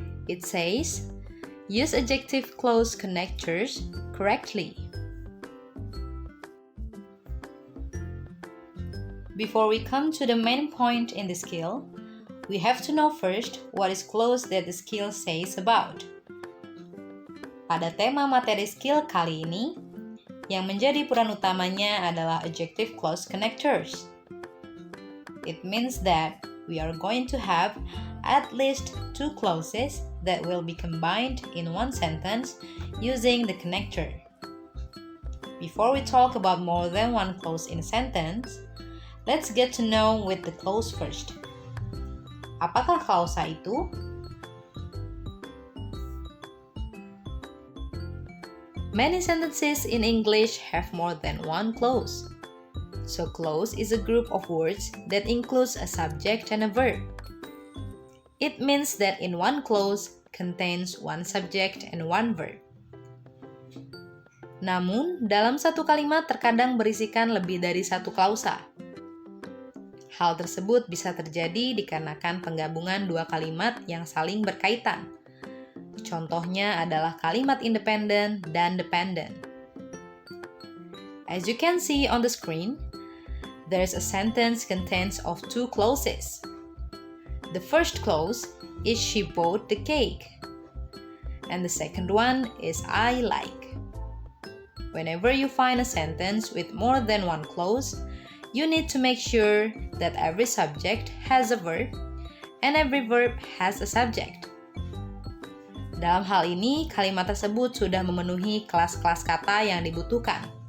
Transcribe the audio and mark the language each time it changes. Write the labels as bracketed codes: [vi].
[en] It says, use adjective clause connectors correctly. Before we come to the main point in the skill, we have to know first what is clause that the skill says about. [id] Pada tema materi skill kali ini, yang menjadi peran utamanya adalah adjective clause connectors. [en] It means that we are going to have at least two clauses that will be combined in one sentence using the connector. Before we talk about more than one clause in a sentence, let's get to know with the clause first. [id] Apakah klausa itu? [en] Many sentences in English have more than one clause. So clause is a group of words that includes a subject and a verb. It means that in one clause contains one subject and one verb. [id] Namun, dalam satu kalimat terkadang berisikan lebih dari satu klausa. Hal tersebut bisa terjadi dikarenakan penggabungan dua kalimat yang saling berkaitan. Contohnya adalah kalimat independent dan dependent. [en] As you can see on the screen, there's a sentence contains of two clauses. The first clause is she bought the cake, and the second one is I like. Whenever you find a sentence with more than one clause, you need to make sure that every subject has a verb and every verb has a subject. [id] Dalam hal ini, kalimat tersebut sudah memenuhi kelas-kelas kata yang dibutuhkan.